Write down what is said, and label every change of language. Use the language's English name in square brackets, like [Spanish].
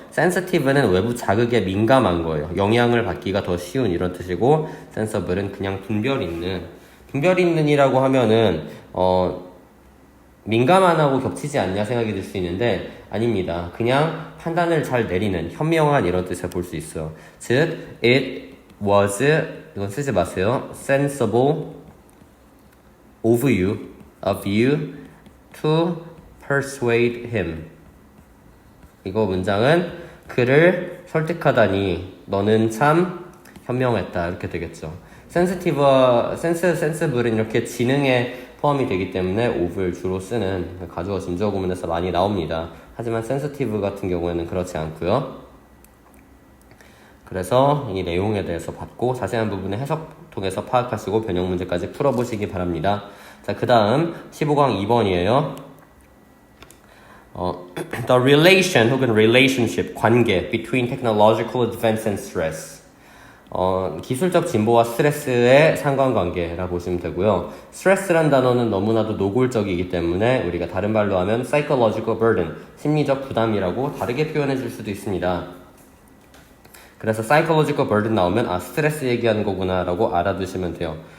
[Korean] sensitive는 외부 자극에 민감한 거예요. 영향을 받기가 더 쉬운 이런 뜻이고, sensible은 그냥 분별 있는이라고 하면은 민감한하고 겹치지 않냐 생각이 들 수 있는데 아닙니다. 그냥 판단을 잘 내리는 현명한 이런 뜻을 볼 수 있어요. 즉, [English] it was, [Korean] 이건 쓰지 마세요. [English] sensible of you to persuade him. [Korean] 이거 문장은 그를 설득하다니 너는 참 현명했다 이렇게 되겠죠. sensible은 이렇게 지능에 포함이 되기 때문에 of를 주로 쓰는 가주어 진주어 구문에서 많이 나옵니다. 하지만 sensitive 같은 경우에는 그렇지 않고요. 그래서 이 내용에 대해서 봤고 자세한 부분은 해석 통해서 파악하시고 변형 문제까지 풀어보시기 바랍니다. 자, 그 다음 15강 2번이에요. [English] The relation [Korean] 혹은 relationship, 관계 [English] between technological advance and stress. [Korean] 기술적 진보와 스트레스의 상관관계라고 보시면 되고요. 스트레스란 단어는 너무나도 노골적이기 때문에 우리가 다른 말로 하면 [English] psychological burden, [Korean] 심리적 부담이라고 다르게 표현해 줄 수도 있습니다. 그래서 [English] psychological burden [Korean] 나오면 스트레스 얘기하는 거구나 라고 알아두시면 돼요.